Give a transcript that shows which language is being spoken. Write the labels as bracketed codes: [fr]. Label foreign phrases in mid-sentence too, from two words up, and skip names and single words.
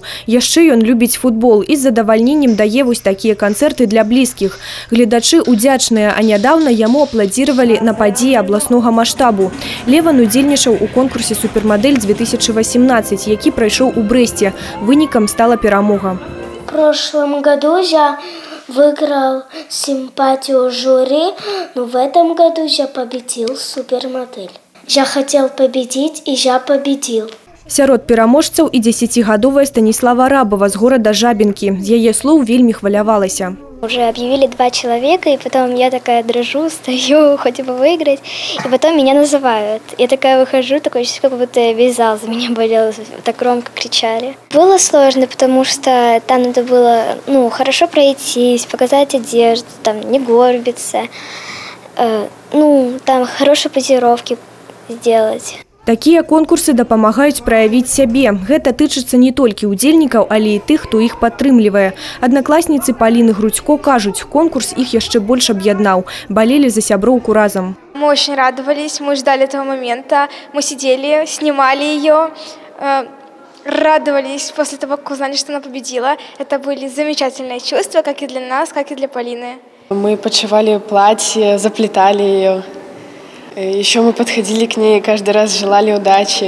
[be] Яшчэ ён любіць футбол і з задавальненнем дае вось такія канцэрты для блізкіх. Гледачы удзячныя, а нядаўна яму апладзіравалі на падзеі абласнога маштабу. Леван удзельнічаў у конкурсе «Супермодель-2018», які прайшоў у Брэсце. Вынікам стала перамога. [ru] В прошлом году я выиграл симпатию жюри, но в этом году я победил супермодель. Я хотел победить, и я победил. [be] Сярод пераможцаў і 10гадовая Станислава Рабова з горада Жабінкі. З яе слоў вельмі хвалявалася. [ru] Уже объявили 2 человека, и потом я такая дрожу, стою, хоть бы выиграть, и потом меня называют. Я такая выхожу, такое чувство, как будто весь зал за меня болел, так громко кричали. Было сложно, потому что там надо было хорошо пройтись, показать одежду, там не горбиться, там хорошие позировки сделать. [be] Такія конкурсы дапамагаюць праявіць сябе. Гэта тычыцца не толькі удзельнікаў, але і тых, хто іх падтрымлівае. Аднакласніцы Паліны Грудзько кажуць, конкурс іх яшчэ больш аб'яднаў. Балелі за сяброўку разом. [ru] Мы очень радовались, мы ждали этого момента. Мы сидели, снимали ее, радовались после того, как узнали, что она победила. Это были замечательные чувства, как и для нас, как и для Полины. Мы подшивали платье, заплетали ее. Еще мы подходили к ней и каждый раз желали удачи.